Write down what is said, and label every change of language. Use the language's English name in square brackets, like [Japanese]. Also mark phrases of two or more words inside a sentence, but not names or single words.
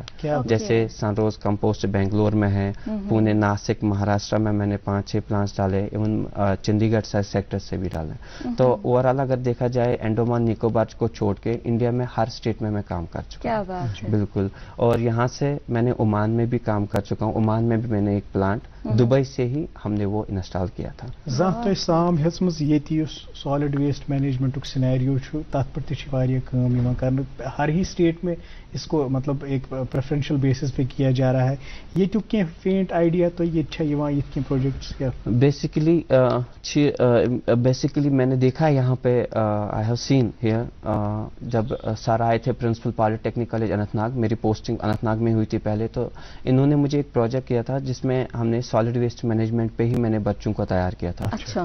[Urdu] جیسے سن روز کمپوسٹ بنگلور میں ہے, پونے, ناسک, مہاراشٹر میں نے 5-6 پلانٹس ڈالے, ایون چنڈی گڑھ سیکٹر سے بھی ڈالے. تو اوور آل اگر دیکھا جائے انڈومان نکوبار کو چھوڑ کے انڈیا میں ہر اسٹیٹ میں کام کر چکا ہوں. بالکل. اور یہاں سے میں نے عمان میں بھی کام کر چکا ہوں. عمان میں بھی میں نے ایک پلانٹ دبئی سے ہی ہم نے وہ انسٹال کیا تھا. [Kashmiri] زانٛہہ سام ہیژمٕژ ییٚتہِ یُس [English] solid waste [Kashmiri] مینجمنٹُک سینیریو چھُ تَتھ پٮ۪ٹھ تہِ چھِ واریاہ کٲم یِوان کرنہٕ. [Urdu] ہر ہی اسٹیٹ میں اس کو مطلب ایک [English] preferential basis [Urdu] پہ کیا جا رہا ہے. [Kashmiri] ییٚتیُک کینٛہہ [English] faint idea [Kashmiri] تۄہہِ ییٚتہِ چھا یِوان یِتھ کینٛہہ پروجیکٹس کیا؟ [Urdu] بیسیکلی میں نے دیکھا یہاں پہ [English] I have seen here, [Urdu] جب سر آئے تھے [English] principal polytechnic college [Urdu] اننت ناگ, میری پوسٹنگ اننت ناگ میں ہوئی تھی پہلے. تو انہوں نے مجھے ایک پروجیکٹ کیا تھا جس میں ہم نے [English] solid waste management [Urdu] پہ ہی میں نے بچوں کو تیار کیا تھا.